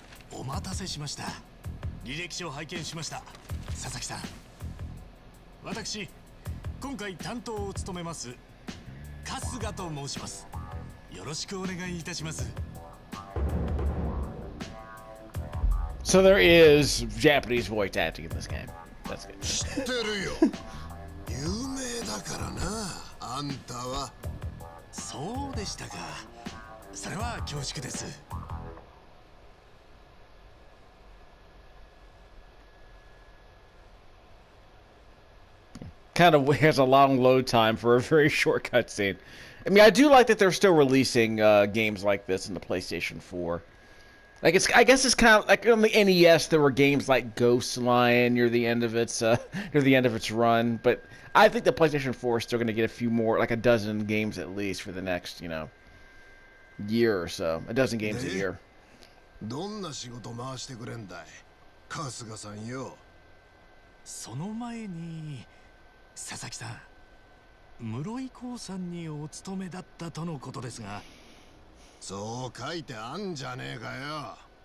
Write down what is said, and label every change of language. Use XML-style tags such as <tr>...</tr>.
<ja>お待たせしました。履歴書を拝見しました。佐々木さん。私、今回担当を務めます春日と申します。よろしくお願いいたします。</ja> <en>So there is Japanese voice acting in this game. That's good.</en> <ja>知ってるよ。有名だからな。あんたは。そうでしたか。それは恐縮です。</ja> <en>Kind of has a long load time for a very short cutscene. I mean, I do like that they're still releasing games like this in the PlayStation 4. Like I guess it's kind of like on the NES there were games like Ghost Lion near the end of its near the end of its run, but I think the PlayStation 4 is still going to get a few more, like a dozen games at least for the next, year or so. A dozen games a year.</en> <ja>どんな仕事回してくれんだい春日さんよ。その前に佐々木さん、室井興さんにお勤めだったとのことですが。そう書いてあんじゃねえかよ。</ja>